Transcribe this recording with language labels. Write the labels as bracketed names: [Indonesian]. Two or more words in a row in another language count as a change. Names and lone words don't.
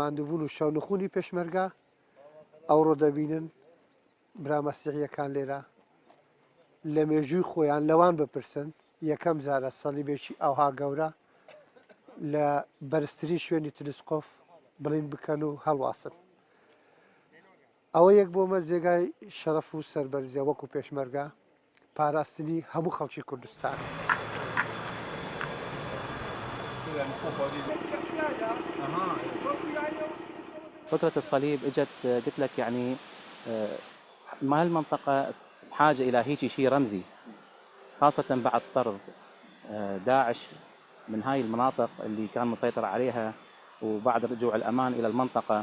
[Central Kurdish] ماندووبوون و شەونخوونی پێشمەرگا ئەوڕۆ دەبینن برامەسیحیەکان لێرە لە مێژووی خۆیان لەوان بپرسن یەکەم جارە سەلیبێکی ئەوها گەورە لە بەرزترین شوێنی تلسکۆف بڵین بکەن و هەڵواسن ئەوە یەک بۆمە جێگای شەرەف و سەربەرزیە وەکو پێشمەرگا پاراستنی هەموو خەڵکی کوردستان [Arabic] فترة الصليب اجت قلت لك يعني ما المنطقة بحاجة إلى هيك شيء رمزي خاصة بعد طرد داعش من هاي المناطق اللي كان مسيطر عليها وبعد رجوع الأمان إلى المنطقة.